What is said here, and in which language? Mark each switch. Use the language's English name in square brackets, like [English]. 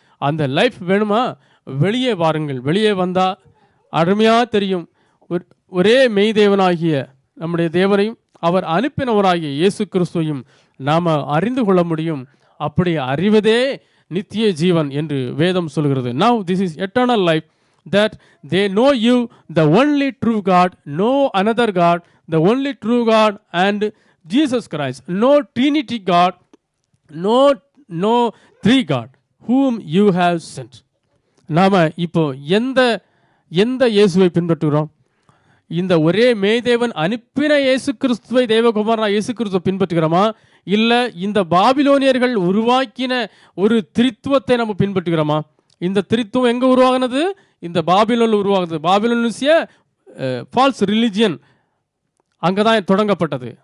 [Tamil] அந்த லைஃப் வேணுமா? வெளியே வாருங்கள். வெளியே வந்தால் அருமையாக தெரியும். ஒரே மெய் தேவனாகிய நம்முடைய தேவனையும் அவர் அனுப்பினவராகிய இயேசு கிறிஸ்துவையும் நாம் அறிந்து கொள்ள முடியும். அப்படி அறிவதே நித்திய ஜீவன் என்று வேதம் சொல்கிறது. [English] Now this is eternal life, that they know you, the only true God, no another God, the only true God and Jesus Christ, no Trinity God, no three God, whom you have sent. [Tamil] நாம இப்போ எந்த இயேசுவை பின்பற்றுகிறோம்? இந்த ஒரே மேய்தேவன் அனுப்பின இயேசு கிறிஸ்துவை, தேவகுமாரனா இயேசு கிறிஸ்துவை பின்பற்றுகிறோமா? இல்லை இந்த பாபிலோனியர்கள் உருவாக்கின ஒரு திரித்துவத்தை நம்ம பின்பற்றுகிறோமா? இந்த திரித்துவம் எங்கே உருவாகினது? இந்த பாபிலோனில் உருவாகுது. பாபிலோனிய ஃபால்ஸ் ரிலிஜியன் அங்கே தான் தொடங்கப்பட்டது.